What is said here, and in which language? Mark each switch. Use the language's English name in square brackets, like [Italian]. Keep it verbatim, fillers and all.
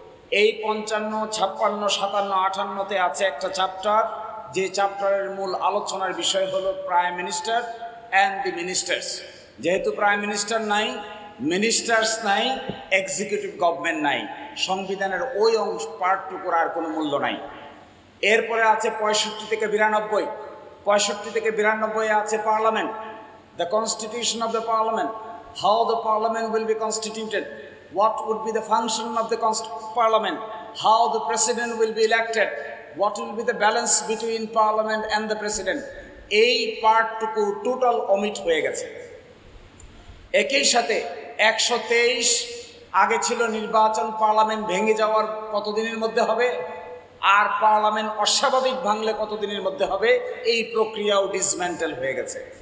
[Bangla] এই পঞ্চান্ন, ছাপ্পান্ন, সাতান্ন, আটান্নতে আছে একটা চ্যাপ্টার, যে চ্যাপ্টারের মূল আলোচনার বিষয় হলো prime minister and the ministers. যেহেতু প্রাইম মিনিস্টার নাই, মিনিস্টার্স নাই, এক্সিকিউটিভ গভর্নমেন্ট নাই, সংবিধানের ওই অংশ পার্টটুকুর আর কোনো মূল্য নাই। এরপরে আছে পঁয়ষট্টি থেকে বিরানব্বই পঁয়ষট্টি থেকে বিরানব্বই আছে parliament, [English] The constitution of the parliament, how the parliament will be constituted, what would be the function of the const- parliament, how the president will be elected, what will be the balance between parliament and the president. [Bangla] এই পার্টটুকু total omit হয়ে গেছে। একই সাথে একশো তেইশ আগে ছিল নির্বাচন, পার্লামেন্ট ভেঙে যাওয়ার কতদিনের মধ্যে হবে আর পার্লামেন্ট অস্বাভাবিক ভাঙলে কতদিনের মধ্যে হবে, এই প্রক্রিয়াও ডিসম্যান্টেল হয়ে গেছে।